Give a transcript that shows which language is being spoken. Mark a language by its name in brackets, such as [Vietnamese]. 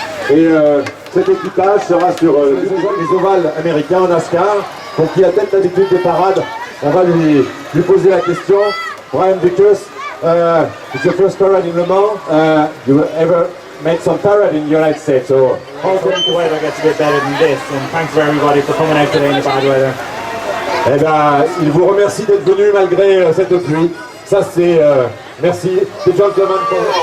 [French] Et cet équipage sera sur les ovales américains en NASCAR. Donc qui a peut-être l'habitude des parades. On va lui poser la question. [English] Brian Vickers, it's your first parade in Le Mans. You ever made some parade in the United States? Or Hopefully the weather gets a bit better than this, and thanks for everybody for coming out today in the bad weather. [French] Eh bien, il vous remercie d'être venu malgré cette pluie. Ça c'est... merci. C'est gentleman pour...